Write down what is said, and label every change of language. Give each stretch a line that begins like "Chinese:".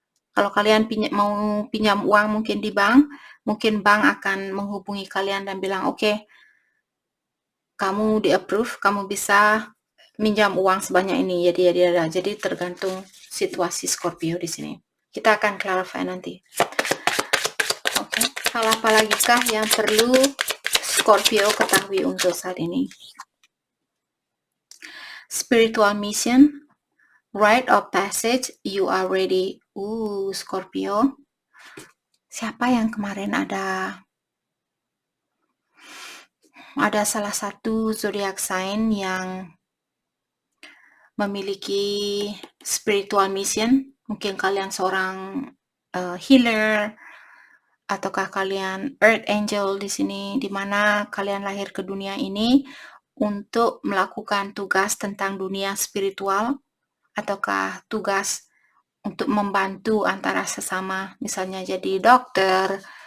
Indonesian: Kalau kalian mau pinjam uang mungkin di bank, mungkin bank akan menghubungi kalian dan bilang, oke, kamu di-approve, kamu bisa minjam uang sebanyak ini. Jadi tergantung situasi Scorpio di sini. Kita akan clarify nanti. Oke, hal apa lagi kah yang perlu Scorpio ketahui untuk saat ini?
English: Spiritual mission, rite of passage, you are ready. Scorpio.
Indonesian: Siapa yang kemarin ada salah satu zodiac sign yang memiliki spiritual mission? Mungkin kalian seorang healer, ataukah kalian earth angel di sini, di mana kalian lahir ke dunia ini untuk melakukan tugas tentang dunia spiritual, ataukah tugas untuk membantu antara sesama, misalnya jadi dokter,